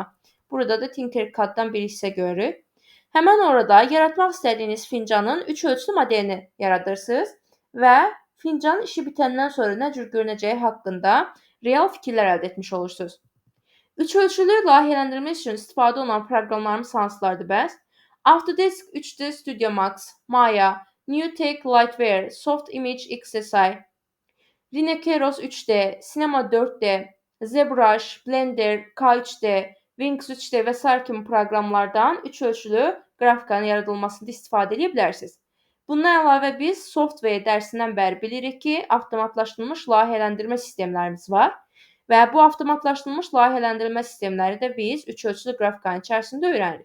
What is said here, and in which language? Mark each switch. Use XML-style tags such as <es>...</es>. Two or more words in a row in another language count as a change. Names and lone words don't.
<az>Burada da Tinkercaddan bir hissə görürük. Həmən orada yaratmaq istədiyiniz fincanın üç ölçülü modelini yaradırsınız və fincanın işi bitəndən sonra nə cür görünəcəyi haqqında real fikirlər əldə etmiş olursunuz. Üçölçülü layihələndirmə üçün istifadə olunan proqramlarımız hansılardır bəs? Autodesk 3D Studio Max, Maya, NewTek Lightware, Soft Image XSI, Rhinoceros 3D, Cinema 4D, ZBrush, Blender, K3D, Wings 3D və s. kimi proqramlardan üç ölçülü qrafikanın yaradılmasında istifadə edə bilərsiniz. Bundan əlavə biz software dərsindən bəri bilirik ki, avtomatlaşdırılmış layihələndirmə sistemlərimiz var və bu avtomatlaşdırılmış layihələndirmə sistemləri də biz üç ölçülü qrafikanın içərisində öyrənirik.</az>